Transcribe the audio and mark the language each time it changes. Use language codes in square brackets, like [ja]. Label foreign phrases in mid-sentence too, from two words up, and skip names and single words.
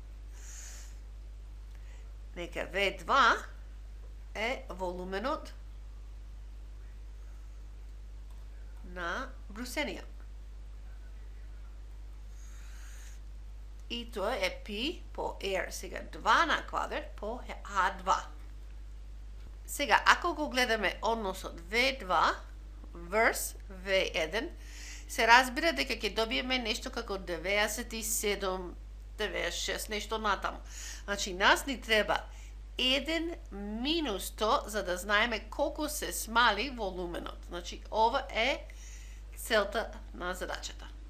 [mk] Нека V2 е волуменът на брусения. И това е P по R. Сега 2 на квадрат по H2. Сега, ако го гледаме односот V2 versus V1, се разбира дека ќе добиеме нешто како 97, 96, нешто натаму. Значи, нас ни треба 1 минус то, за да знаеме колку се смали волуменот. Значи, ова е целта на задачата.